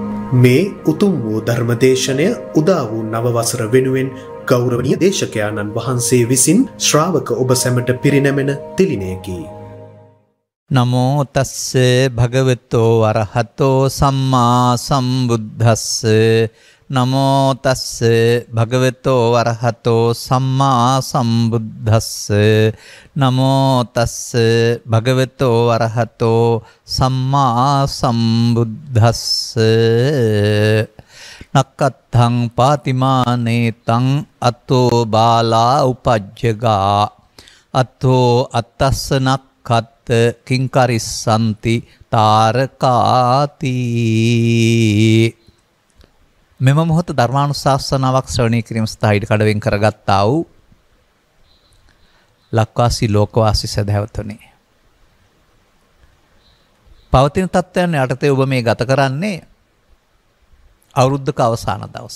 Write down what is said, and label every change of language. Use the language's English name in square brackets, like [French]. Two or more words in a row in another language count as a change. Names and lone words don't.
[Sinhala] මේ උතුම් වූ ධර්මදේශනය උදා වූ නව වසර වෙනුවෙන් ගෞරවනීය දේශකයාණන් වහන්සේ විසින් ශ්‍රාවක ඔබ සැමට පිරිනැමෙන තිලිනයකි. [Pali] නමෝ තස්ස භගවතෝ අරහතෝ සම්මා සම්බුද්දස්ස නමෝ තස්ස භගවතෝ අරහතෝ සම්මා සම්බුද්දස්ස නමෝ තස්ස භගවතෝ අරහතෝ සම්මා සම්බුද්දස්ස නක්කත්තං පාතිමානේතං අතෝ බාලා උපජ්ජගා අතෝ අත්තස්සනක් කත් කිංකරිස්සන්ති තාරකාති. [Sinhala] මෙම මොහොත ධර්මානුශාසනාවක් ශ්‍රවණය කිරීම සඳහා ඉඩකඩ වෙන් කරගත්තා වූ ලක්වාසී ලෝකවාසී සදහැවතුනි, පවතින තත්ත්වයන් යටතේ ඔබ මේ ගත කරන්නේ අවුරුද්දක අවසාන දවස.